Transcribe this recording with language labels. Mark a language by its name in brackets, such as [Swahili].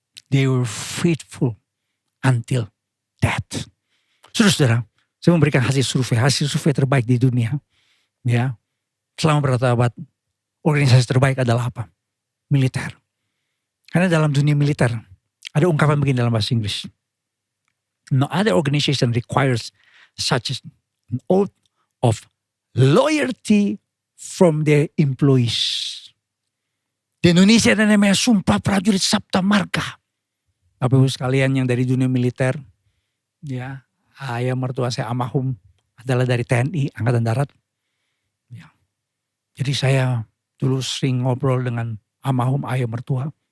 [English] They were faithful until death. [Indonesian] Saudara, saya memberikan hasil survei terbaik di dunia. Ya, selama berabad, organisasi terbaik adalah apa? Militer. Karena dalam dunia militer ada ungkapan begini dalam bahasa Inggris. [English] No other organization requires such an oath of loyalty from their employees. [Indonesian] Di Indonesia ada namanya Sumpah Prajurit Sabta Marga. Bapak Ibu sekalian yang dari dunia militer, ya, ayah mertua saya almarhum adalah dari TNI Angkatan Darat. Ya. Jadi saya dulu sering ngobrol dengan almarhum ayah mertua.